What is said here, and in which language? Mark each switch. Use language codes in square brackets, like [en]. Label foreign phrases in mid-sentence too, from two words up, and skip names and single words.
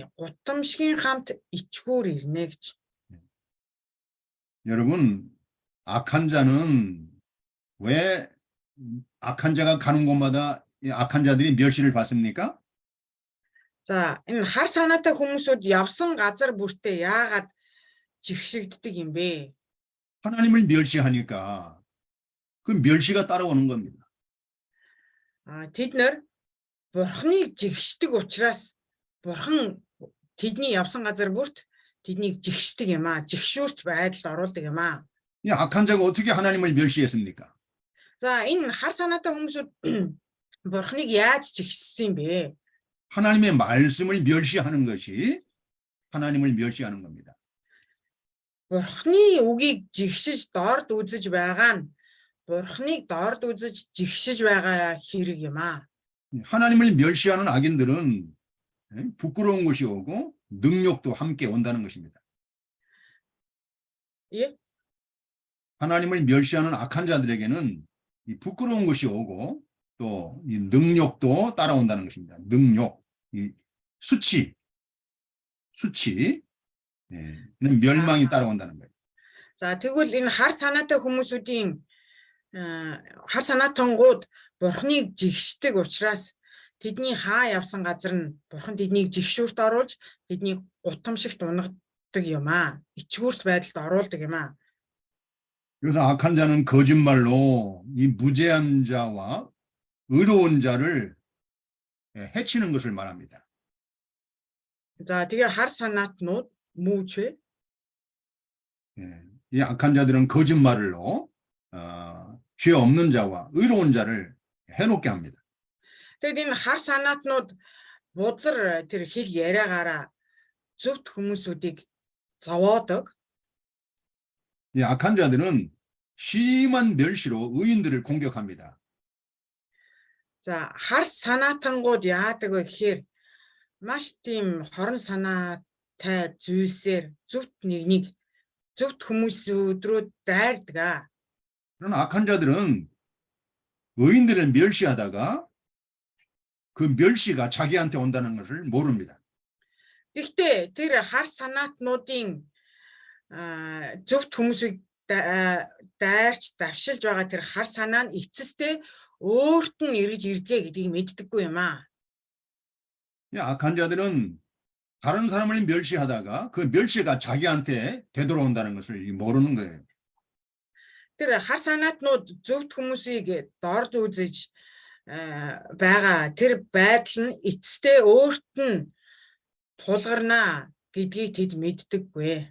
[mn] Гутамшгийн хамт ичгүүр ирнэ гэж. [ko] 여러분, 악한 자는 왜 악한 자가 가는 곳마다 이 악한 자들이 멸시를 받습니까? [mn] За энэ хар санаатай хүмүүсүүд явсан газар бүртээ яагаад жигшигддэг юм бэ? [ko] 하나님을 멸시하니까 그 멸시가 따라오는 겁니다. [mn] Тэд нэр бурхныг жигшдэг учраас бурхан тэдний явсан газар бүрт тэднийг жигшдэг юм аа. Жигшүүрт байдалд оруулдаг юм аа. [ko] 이 악한 자가 어떻게 하나님을 멸시했습니까? [mn] За энэ хар санаатай хүмүүсүүд бурхныг яаж жигшсэн юм бэ? [ko] 하나님의 말씀을 멸시하는 것이 하나님을 멸시하는 겁니다. [mn] Бурхны үгийг жигшиж дорд үзэж байгаа нь бурхныг дорд үзэж жигшиж байгаа хэрэг юм аа. [ko] 하나님을 멸시하는 악인들은 부끄러운 것이 오고 능욕도 함께 온다는 것입니다. 예? 하나님을 멸시하는 악한 자들에게는 이 부끄러운 것이 오고 또 이 능욕도 따라온다는 것입니다. 능욕, 이 수치, 멸망이 따라온다는 거예요. [mn] За тэгвэл энэ хар санаатай хүмүүсүүдийн хар санаатангууд бурхныг жигшдэг учраас тэдний хаа явсан газар нь бурхан тэднийг жигшүүрт оруулж тэднийг гутамшигт унагадаг юм аа. Ичгүүрт байдалд оруулдаг юм аа. [ko] 그래서 악한 자는 거짓말로 이 무죄한 자와 의로운 자를 해치는 것을 말합니다. [mn] За тэгээ хар санаатнууд мүүч [ko] 이 악한 자들은 거짓말로 죄 없는 자와 의로운 자를 해놓게 합니다. [mn] Тэгэд энэ хар санаатнууд бузар тэр хэл яриагаараа зөвхт хүмүүсүүдийг зовоодог. [ko] 이 악한 자들은 심한 멸시로 의인들을 공격합니다. [mn] За хар санаатангууд яадаг вэ гэхээр маш тийм хорон санаатай зүйлсээр зөвхт нэгнийг зөвхт хүмүүсүүд дайрдаг. [ko] 그런 악한 자들은 의인들을 멸시하다가 그 멸시가 자기한테 온다는 것을 모릅니다. [mn] Гэхдээ тэр хар санаатнуудын зөвхт хүмүүсийг дайрч давшилж байгаа тэр хар санаа нь эцэстээ өөрт нь эргэж ирдгээ гэдгийг мэддэггүй юм аа. [ko] 이 악한 자들은 다른 사람을 멸시하다가 그 멸시가 자기한테 되돌아온다는 것을 모르는 거예요. [mn] Тэр хар санаатнууд зөвхт хүмүүсийг дорд үзэж байгаа тэр байдал нь эцэстээ өөрт нь тулгарнаа гэдгийг тэд мэддэггүй.